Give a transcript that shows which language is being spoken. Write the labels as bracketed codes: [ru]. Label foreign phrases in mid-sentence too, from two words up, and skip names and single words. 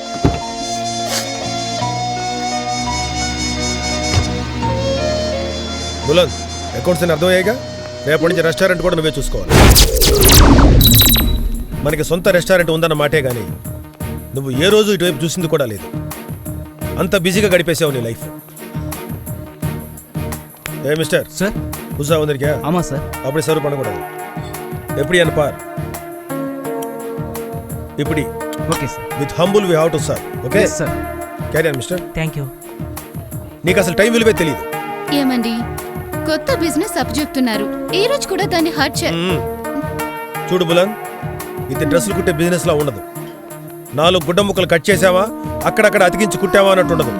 [te] బులంద్, అకౌంట్స్ అని అర్థమయ్యాయిగా. రేపటి నుంచి రెస్టారెంట్ కూడా నువ్వే చూసుకోవాలి. మనకి సొంత రెస్టారెంట్ ఉందన్న మాటే గానీ నువ్వు ఏ రోజు ఇటువైపు చూసింది కూడా లేదు. అంత బిజీగా గడిపేసావు నీ లైఫ్. ఏ మిస్టర్ సార్, [ta] புதுசா வந்திருக்கியா? ஆமா சார். அப்படி சர்வ் பண்ணக்கூடாது. எப்படி அனுப்பார் இப்படி. [en] okay sir. with humble we have to serve. okay సార్. carry on mister. thank you. [te] నీకు అసలు టైం విలువే తెలియదు. ఏమండి, కొత్త బిజినెస్ అప్ చెప్తున్నారు, ఈ రోజు కూడా దాన్ని హర్ట్ చూడు బులన్, ఇది డ్రెస్సులు కుట్టే బిజినెస్ లా ఉండదు. 4 గుడ్డ ముక్కలు కట్ చేసావా, అక్కడక్కడ అతికించి కుట్టావా అన్నట్టు ఉండదు.